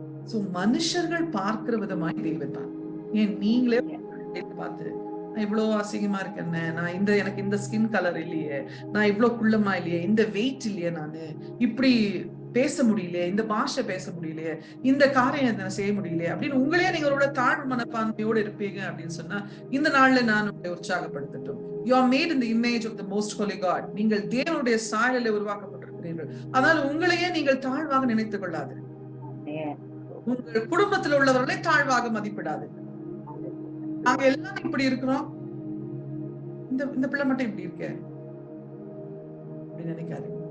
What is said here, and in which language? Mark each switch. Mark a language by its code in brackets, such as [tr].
[ta] So மனுஷர்கள் பார்க்கிற விதமாய் தேவன் தான். ஏன் நீங்களே பார்த்து, நான் இவ்வளவு அசிங்கமா இருக்கேன், நான் எனக்கு இந்த ஸ்கின் கலர் இல்லையே, நான் இவ்வளவு குள்ளமா இல்லையே, இந்த வெயிட் இல்லையே, நானு இப்படி பேச முடியலையே, இந்த பாஷை பேச முடியலையே, இந்த காரியம் செய்ய முடியலையே அப்படின்னு உங்களே நீங்களோட தாழ்வு மனப்பான்மையோடு இருப்பீங்க அப்படின்னு சொன்னா, இந்த நாள்ல நான் உங்களை உற்சாகப்படுத்தட்டும். [en] You are made in the image of the most holy God. [ta] நீங்கள் தேவனுடைய சாயலில் உருவாக்கப்பட்டிருக்கிறீர்கள். அதனால உங்களையே நீங்கள் தாழ்வாக நினைத்துக் கொள்ளாது. உங்கள் குடும்பத்தில் உள்ளவர்களை தாழ்வாக மதிப்பிடாது. நாங்க எல்லாரும் இப்படி இருக்கிறோம், இந்த பிள்ளை மட்டும் இப்படி இருக்க அப்படின்னு நினைக்காது.